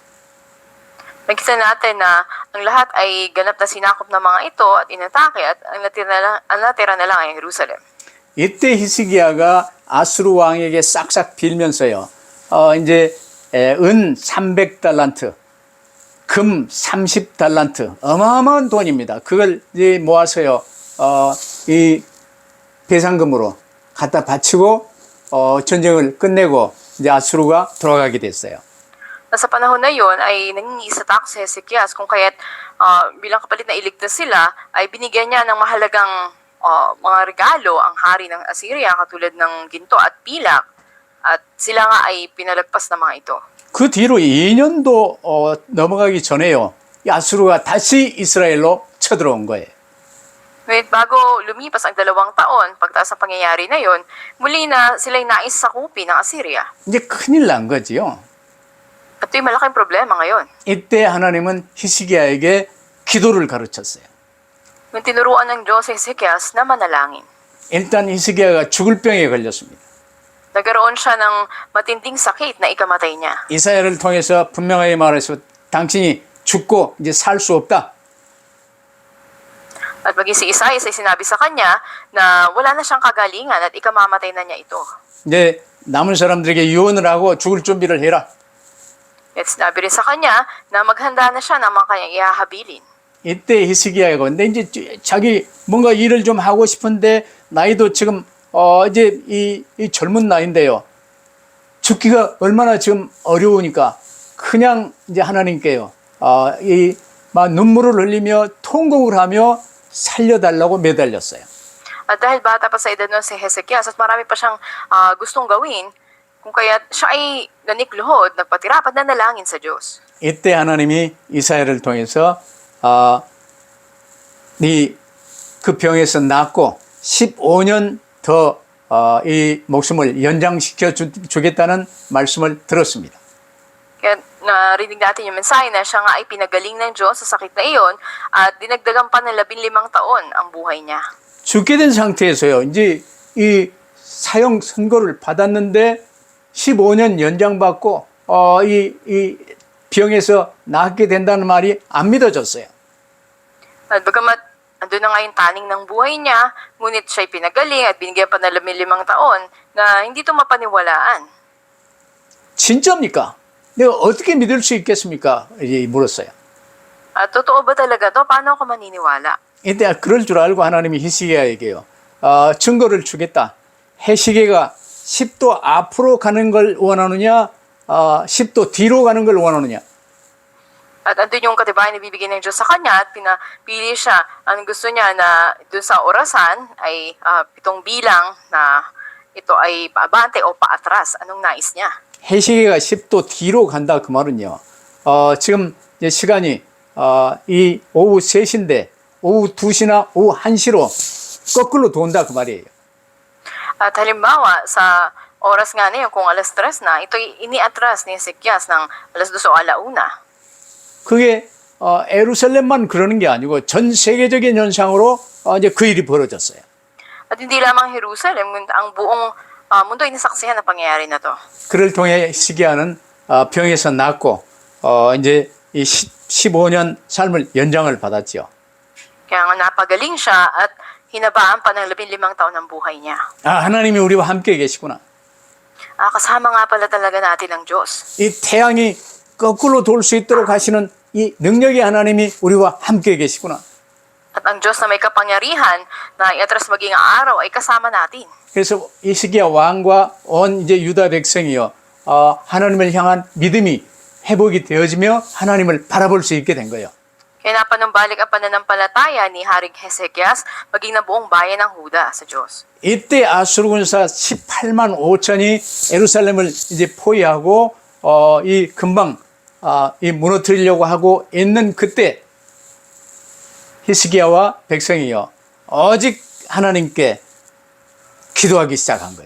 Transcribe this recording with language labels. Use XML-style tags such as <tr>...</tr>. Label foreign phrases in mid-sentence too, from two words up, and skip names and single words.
<tl>Nakita natin na ang lahat ay ganap na sinakop ng mga ito at inatake at ang natira na lang ay Jerusalem.</tl> <ko>이때 히스기야가 아수르 왕에게 싹싹 빌면서요. 이제 은 300달란트, 금 30달란트, 어마어마한 돈입니다. 그걸 이제 모아서요. 이 배상금으로 갖다 바치고 전쟁을 끝내고 이제 아수르가 돌아가게 됐어요.</ko> <tl>Sa panahon na yon ay nangingisatak si Hezekiah kung kaya't bilang kapalit na iligtas sila ay binigyan niya ng mahalagang mga regalo ang hari ng Assyria katulad ng ginto at pilak at sila nga ay pinalagpas ng mga ito.</tl> <ko>그 뒤로 2년도 넘어가기 전에요. 이 아수르가 다시 이스라엘로 쳐들어온 거예요.</ko> <tl>Wait, bago lumipas ang 2 taon, pagtaas ng pangyayari na yon, muli na sila'y nais sakupin ng Assyria.</tl> <ko>이제 큰일 난 거지요.</ko> <tl>At ito'y malaking problema ngayon.</tl> <ko>이때 하나님은 히스기야에게 기도를 가르쳤어요.</ko> <tl>Yung tinuruan ng Diyos si Hezekiah na manalangin.</tl> <ko>일단 히스기야가 죽을 병에 걸렸습니다.</ko> <tl>Nagkaroon siya ng matinding sakit na ikamatay niya.</tl> <ko>이사야를 통해서 분명하게 말해서 당신이 죽고 이제 살 수 없다.</ko> <tl>At maging si Isaiah ay sinabi sa kanya na wala na siyang kagalingan at ikamamatay na niya ito.</tl> <ko>이제 남은 사람들에게 유언을 하고 죽을 준비를 해라.</ko> <tl>At sinabi rin sa kanya na maghanda na siya ng mga kanyang ihahabilin.</tl> <ko>이때 히스기야가 근데 이제 자기 뭔가 일을 좀 하고 싶은데 나이도 지금 이제 이 젊은 나이인데요. 죽기가 얼마나 지금 어려우니까 그냥 이제 하나님께요. 막 눈물을 흘리며 통곡을 하며 살려달라고 매달렸어요.</ko> <tl>At dahil bata pa sa edad nun si Hezekias at marami pa siyang gustong gawin, kung kaya siya ay ganikluhod, nagpatira at nanalangin sa Diyos.</tl> <ko>이때 하나님이 이사야를 통해서 네 그 병에서 낫고 15년 더 이 목숨을 연장시켜 주겠다는 말씀을 들었습니다.</ko> <tl>Kaya narinig natin yung mensahe na siya nga ay pinagaling ng Diyos sa sakit na iyon at dinagdagan pa ng 15 taon ang buhay niya.</tl> <ko>죽게 된 상태에서요. 이제 이 사형 선고를 받았는데 15년 연장받고 이 병에서 낫게 된다는 말이 안 믿어졌어요.</ko> <tl>At bagamat andun na nga yung taning ng buhay niya, ngunit siya'y pinagaling at binigyan pa ng 15 taon na hindi ito mapaniwalaan.</tl> <ko>진짜입니까? 내가 어떻게 믿을 수 있겠습니까? 이제 물었어요.</ko> <tl>At totoo ba talaga to? Paano ako maniniwala?</tl> <ko>이때 그럴 줄 알고 하나님이 히스기야에게요. 증거를 주겠다. 해시계가 10도 앞으로 가는 걸 원하느냐, 10도 뒤로 가는 걸 원하느냐.</ko> <tl>At andun yung katibayan na bibigyan ng Diyos sa kanya at pinapili siya. Ang gusto niya na dun sa orasan ay 7 bilang na ito ay paabante o paatras. Anong nais niya?</tl> <ko>해시계가 10도 뒤로 간다 그 말은요. 지금 이제 시간이 이 오후 3시인데 오후 2시나 오후 1시로 거꾸로 돈다 그 말이에요.</ko> <tl>At halimbawa, sa oras nga na yun, kung alas 3 na, ito'y iniatras ni Hezekias ng alas 2 o alauna.</tl> <ko>그게 에루살렘만 그러는 게 아니고 전 세계적인 현상으로 이제 그 일이 벌어졌어요.</ko> <tl>At hindi lamang Jerusalem, kundi ang buong mundo ay nasaksihan ng pangyayari na to.</tl> <ko>그를 통해 히스기야는 병에서 낫고 이제 이 15년 삶을 연장을 받았죠.</ko> <tl>Kaya nga napagaling siya at hinabaan pa ng 15 taon ng buhay niya.</tl> <ko>하나님이 우리와 함께 계시구나.</ko> <tl>Kasama nga pala talaga natin ang Diyos.</tl> <ko>이 태양이 거꾸로 돌 수 있도록 하시는 이 능력의 하나님이 우리와 함께 계시구나.</ko> <tl>At ang Diyos na may kapangyarihan na iatras maging araw ay kasama natin.</tl> <ko>그래서 히스기야 왕과 온 이제 유다 백성이요 하나님을 향한 믿음이 회복이 되어지며 하나님을 바라볼 수 있게 된 거예요.</ko> <tl>Kaya napanumbalik ang pananampalataya ni Haring Hezekias maging ng buong bayan ng Huda sa Diyos.</tl> <ko>이때 아수르 군사 18만 5천이 예루살렘을 이제 포위하고 이 금방 이 무너뜨리려고 하고 있는 그때 히스기야와 백성이요 오직 하나님께 기도하기 시작한 거예요.</ko>